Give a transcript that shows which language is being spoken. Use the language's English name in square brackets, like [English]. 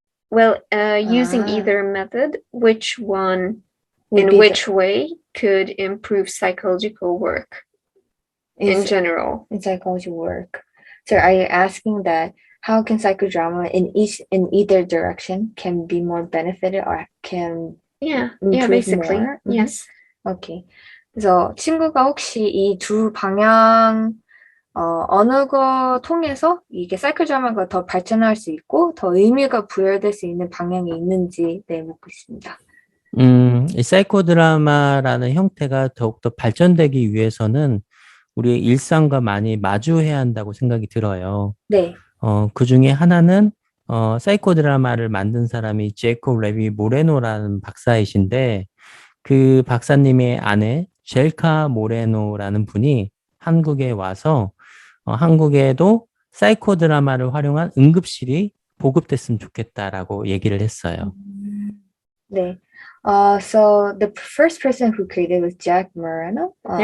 [English] Well, using either method, which one, in which way could improve psychological work in general? In psychology work. So are you asking that how can psychodrama in either direction can be more benefited or can improve basically. more? Yes. Okay. [Korean] 그래서 친구가 혹시 이 두 방향 어느 거 통해서 이게 사이코드라마가 더 발전할 수 있고 더 의미가 부여될 수 있는 방향이 있는지 묻고 있습니다. 이 사이코드라마라는 형태가 더욱더 발전되기 위해서는 우리의 일상과 많이 마주해야 한다고 생각이 들어요. 네. 그 중에 하나는 사이코드라마를 만든 사람이 제이콥 레비 모레노라는 박사이신데 그 박사님의 아내 젤카 모레노라는 분이 한국에 와서 한국에도 사이코드라마를 활용한 응급실이 보급됐으면 좋겠다라고 얘기를 했어요. 네. [English] So the first person who created was Jack Moreno.